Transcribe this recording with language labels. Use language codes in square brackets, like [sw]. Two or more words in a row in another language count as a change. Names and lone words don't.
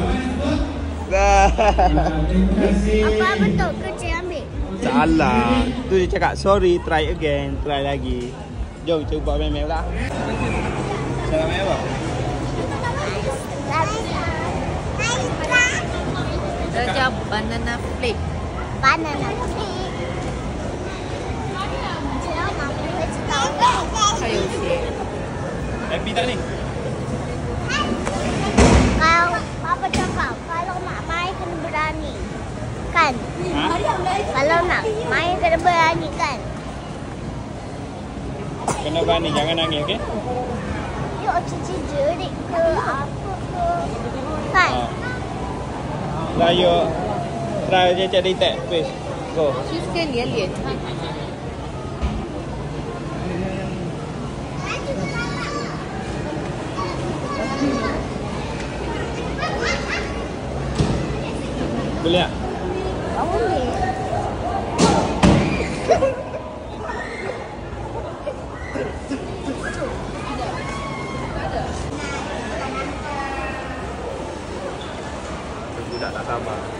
[ms] Terima kasih. Apa betul kerja ambil? Salah. Tu dia cakap [en] sorry, try again, [ms] try lagi. Jom cuba main-main pula. Salam main apa? [en] Dia banana flake. Banana flake. [zh] 还有些 [ms] Happy tak ni? Kalau Papa cakap, kalau nak main kena berani. Kan? Ha? Kalau nak main kena berani kan? Kena berani, jangan nangis, okey? Yuk cici jerit ke apa ke. Kan? Dah yuk. Try je cari tag, please. Go. [zh] 其实跟连连看。 [ms] Boleh tak? Tak boleh. Budak tak sabar.